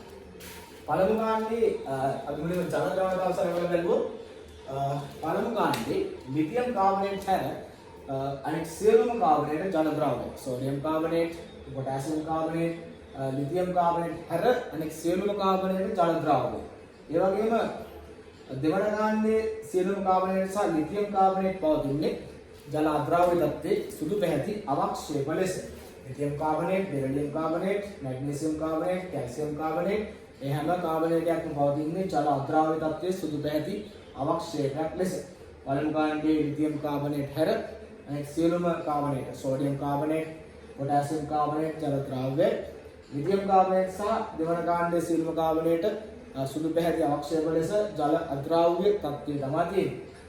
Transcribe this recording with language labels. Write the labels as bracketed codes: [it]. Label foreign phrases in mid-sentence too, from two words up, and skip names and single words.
[si] පළමු කාණ්ඩයේ අපි මුලින්ම ජල ද්‍රව්‍යතාවය සලකලා බලුවොත් පළමු කාණ්ඩයේ ලිතියම් කාබනේට් හැර අනෙක් සියලුම කාබනේට ජල ද්‍රව්‍ය. සෝඩියම් කාබනේට්, පොටෑසියම් කාබනේට්, ලිතියම් කාබනේට් හැර අනෙක් සියලුම කාබනේට ජල ද්‍රව්‍ය. ඒ වගේම දෙවන කාණ්ඩයේ සියලුම කාබනේට සහ ලිතියම් කාබනේට් පවතින්නේ ජල අද්‍රාව්‍ය තත්ව සුදු පැහැති අවක්ෂේප ලෙස. ලිතියම් කාබනේට්, බෙරිලියම් කාබනේට්, මැග්නීසියම් කාබනේට්, කැල්සියම් කාබනේට් මේ හැම කාබනේටයක්ම පවතින්නේ ජල අද්‍රාව්‍ය තත්ත්වයේ සුදු පැහැති අවක්ෂේපයක් ලෙස. පළමු කාණ්ඩයේ ලිතියම් කාබනේට් හැර අනෙක් සියලුම කාබනේට සෝඩියම් කාබනේට්, පොටෑසියම් කාබනේට් ජල ද්‍රව්‍ය, ලිතියම් කාබනේට් සහ දෙවන කාණ්ඩයේ සියලුම කාබනේට සුදු පැහැති අවක්ෂේප ලෙස ජල අද්‍රාව්‍ය තත්ත්වය තමයි තියෙන්නේ.